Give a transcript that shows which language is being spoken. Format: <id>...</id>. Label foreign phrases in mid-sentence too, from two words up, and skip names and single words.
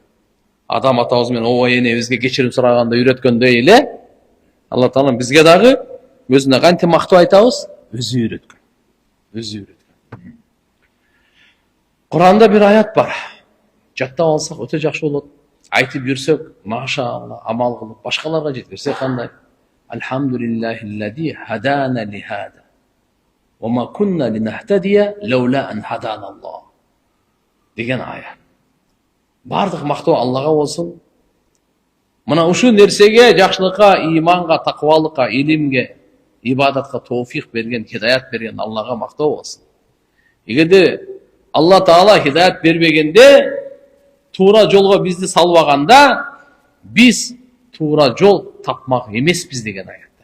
<ky>Адам атабыз менен ооба энебизге кечирим сураганды үйрөткөндөй эле Алла Таала бизге дагы өзүнө кантип мактоо айтабыз өзү үйрөткөн. Өзү үйрөткөн. Куранда бир аят бар. Жаттап алсак өтө жакшы болот. Айтып жүрсөк, машалла, амал кылып башкаларга жеткирсек кандай?</ky> <ar>الحمد لله الذي هدانا لهذا. وما كنا لنهتدي لولا أن هدانا الله.</ar> <ky>Деген аят. Бардык мактоо Аллага болсун. Мына ушул нерсеге, жакшылыкка, иманга, таквалыкка, илимге, ибадатка тоофик берген, хидаят берген Аллага мактоо болсун. Эгерде Алла Таала хидаят бербегенде, туура жолго бизди салбаганда, биз туура жол тапмак эмеспиз деген аятта.</ky>